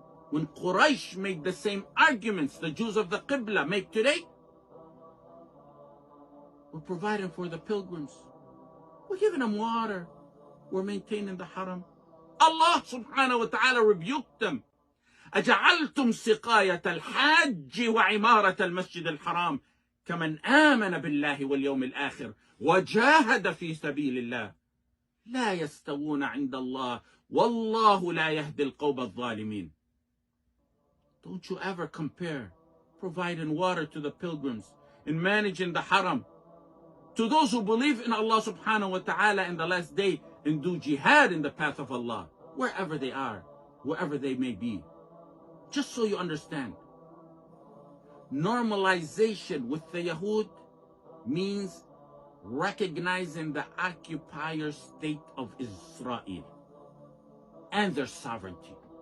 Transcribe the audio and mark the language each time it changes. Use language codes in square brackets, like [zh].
[en] When Quraysh made the same arguments the Jews of the Qibla make today, we're providing for the pilgrims. We're giving them water. We're maintaining the Haram. Allah subhanahu wa ta'ala rebuked them. [ar] أجعلتم سقاية الحاج وعمارة المسجد الحرام كمن آمن بالله واليوم الآخر وجاهد في سبيل الله لا يستوون عند الله والله لا يهدي القوم الظالمين. [en] Don't you ever compare providing water to the pilgrims and managing the Haram to those who believe in Allah subhanahu wa ta'ala in the last day and do jihad in the path of Allah, wherever they are, wherever they may be. Just so you understand, normalization with the Yahud means recognizing the occupier state of Israel and their sovereignty.